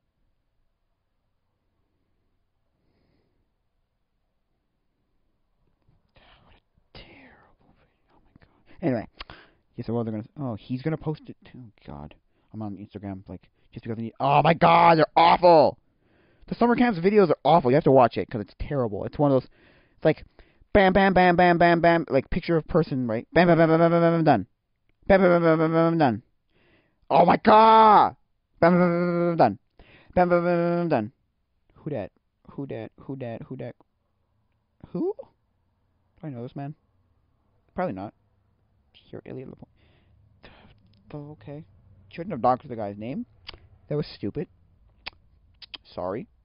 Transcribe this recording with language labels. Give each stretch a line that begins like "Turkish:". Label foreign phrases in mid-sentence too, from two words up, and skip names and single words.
English: What a terrible video. Oh, my God. Anyway. Yeah, so what they're gonna. Oh, he's gonna post it too. God. I'm on Instagram, like, just because I need. Oh, my God, they're awful! The summer camps videos are awful. You have to watch it, because it's terrible. It's one of those. It's like, bam, bam, bam, bam, bam, bam. Like, picture of person, right? Bam, bam, bam, bam, bam, bam, bam, done. Bam, bam, bam, bam, bam, bam, done. Oh, my God! Bam, bam, bam, bam, bam, done. Bam, bam, bam, bam, bam, done. Who dat? Who dat? Who dat? Who dat? Who? Do I know this man? Probably not. Here, Elliot LaPointe. Oh, okay. Shouldn't have doctored the guy's name. That was stupid. Sorry.